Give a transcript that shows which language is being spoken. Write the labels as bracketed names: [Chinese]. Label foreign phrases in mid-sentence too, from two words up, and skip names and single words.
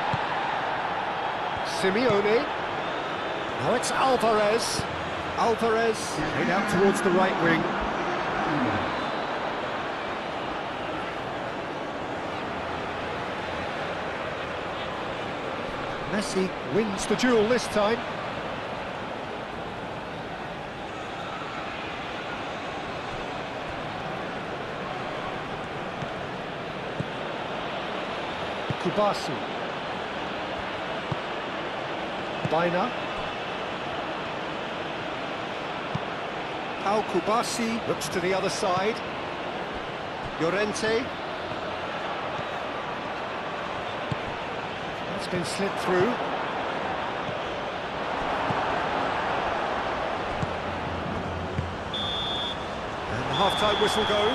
[English] Simeone. Now it's Alvarez. Alvarez, head out towards the right wing. Messi wins the duel this time. Kubasi. Baina. Kubasi looks to the other side. Llorente. That's been slipped through. And the half-time whistle goes.